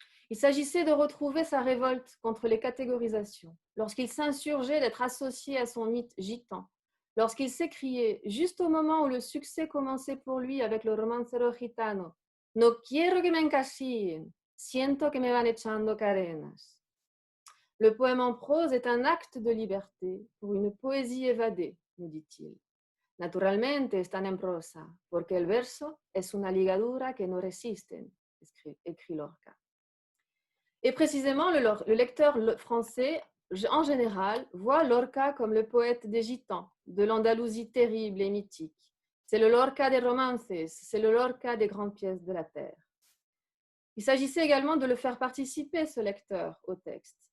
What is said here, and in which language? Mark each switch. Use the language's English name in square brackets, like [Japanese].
[French] Il s'agissait de retrouver sa révolte contre les catégorisations, lorsqu'il s'insurgeait d'être associé à son mythe gitan, lorsqu'il s'écriait, juste au moment où le succès commençait pour lui avec le romancero gitano, [Spanish] No quiero que me encasillen, siento que me van echando cadenas. [French] Le poème en prose est un acte de liberté pour une poésie évadée, nous dit-il. [Spanish] Naturalmente están en prosa, porque el verso es una ligadura que no resisten, [French] écrit Lorca. Et précisément, le lecteur français, en général, voit Lorca comme le poète des Gitans, de l'Andalousie terrible et mythique. C'est le Lorca des romances, c'est le Lorca des grandes pièces de la terre. Il s'agissait également de le faire participer, ce lecteur, au texte.